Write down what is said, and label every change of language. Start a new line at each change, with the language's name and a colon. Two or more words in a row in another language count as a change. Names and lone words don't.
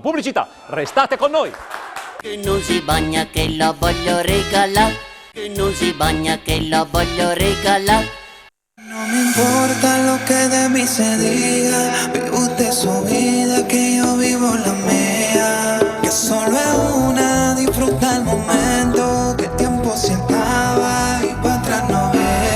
Italian: Pubblicità, restate con noi. Che non si bagna che la voglio regalare, che non si bagna che la voglio regalare.
Spanish: No me importa lo que de mí se diga, vive usted su vida que yo vivo la mía, que solo es una, disfruta el momento, que el tiempo se acaba y para atrás no verá.